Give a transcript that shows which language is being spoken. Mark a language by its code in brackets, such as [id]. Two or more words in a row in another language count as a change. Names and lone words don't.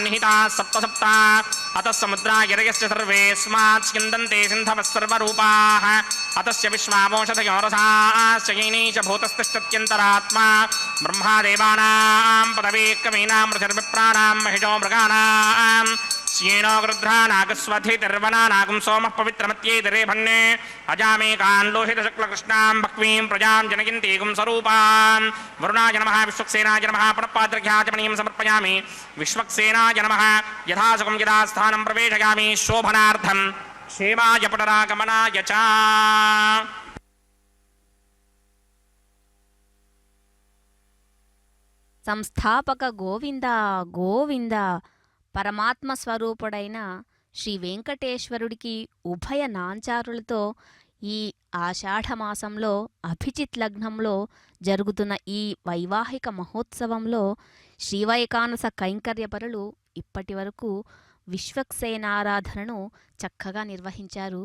[sa] నిహితాः సప్త సప్త అతः సముద్రా గిరయశ్చ సర్వేస్మాత్ స్యందంతే సింధవः సర్వరూపాः అతస్య విశ్వామోషధయో రసాశ్చ యైనైష భూతస్థిష్టత్యంతరాత్మా బ్రహ్మాదేవానాం పదవేక్కమీనాం ఋషిర్విప్రాణాం మహిషో మృగాణాం श्येनो गृध्रानागस्वधितिर्वनानागं सोमः पवित्रमत्येतिरेभन्ने अजामेकान् लोहितशुक्लकृष्णां भक्वीं प्रजां जनयन्तीगुं स्वरूपां वरुणाय नमः विश्वक्सेनाय नमः पुनःपात्रघ्याचमनीं समर्पयामि विश्वक्सेनाय नमः यथासुखं यथास्थानं प्रवेशयामि शोभनार्थं क्षेमाय पुनरागमनाय च [te] సంస్థాపక గోవింద గోవింద. పరమాత్మ స్వరూపుడైన శ్రీ వెంకటేశ్వరుడికి ఉభయ నాంచారులతో ఈ ఆషాఢమాసంలో అభిజిత్ లగ్నంలో జరుగుతున్న ఈ వైవాహిక మహోత్సవంలో శ్రీవైకానస కైంకర్యపరులు ఇప్పటి వరకు విశ్వక్సేనారాధనను చక్కగా నిర్వహించారు.